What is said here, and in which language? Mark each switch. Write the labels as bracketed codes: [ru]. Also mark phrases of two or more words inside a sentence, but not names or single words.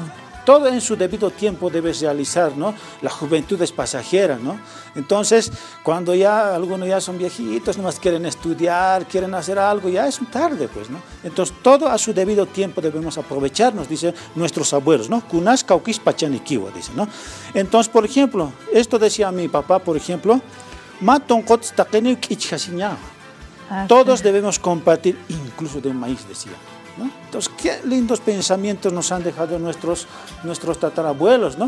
[es] Todo en su debido tiempo debes realizar, ¿no? La juventud es pasajera, ¿no? Entonces, cuando ya algunos ya son viejitos, nomás quieren estudiar, quieren hacer algo, ya es tarde, pues, ¿no? Entonces, todo a su debido tiempo debemos aprovecharnos, dicen nuestros abuelos, ¿no? [ay] Kunas kaukis pachanikiwa, [es] dicen, ¿no? Entonces, por ejemplo, esto decía mi papá, por ejemplo, todos debemos compartir, incluso de un maíz, decía. ¿No? Entonces, qué lindos pensamientos nos han dejado nuestros tatarabuelos, ¿no?